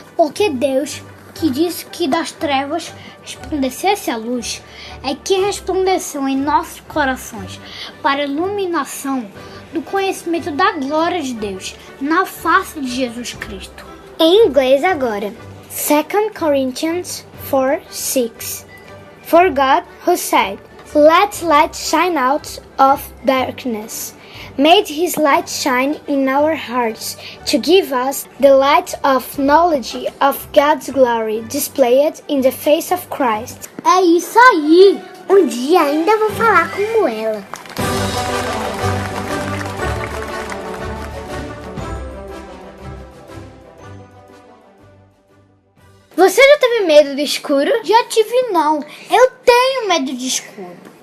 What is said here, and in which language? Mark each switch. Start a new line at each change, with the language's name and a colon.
Portuguese: Porque Deus, que disse que das trevas resplandecesse a luz, é que resplandeceu em nossos corações para a iluminação do conhecimento da glória de Deus na face de Jesus Cristo. Em inglês agora. 2 Corinthians 4:6.
English: For God, who said, "Let light shine out of darkness," made his light shine in our hearts to give us the light of knowledge of God's glory displayed in the face of Christ.
Portuguese: É isso aí! Um dia ainda vou falar como ela. Você já teve medo do escuro? Já tive não. Eu tenho medo de escuro.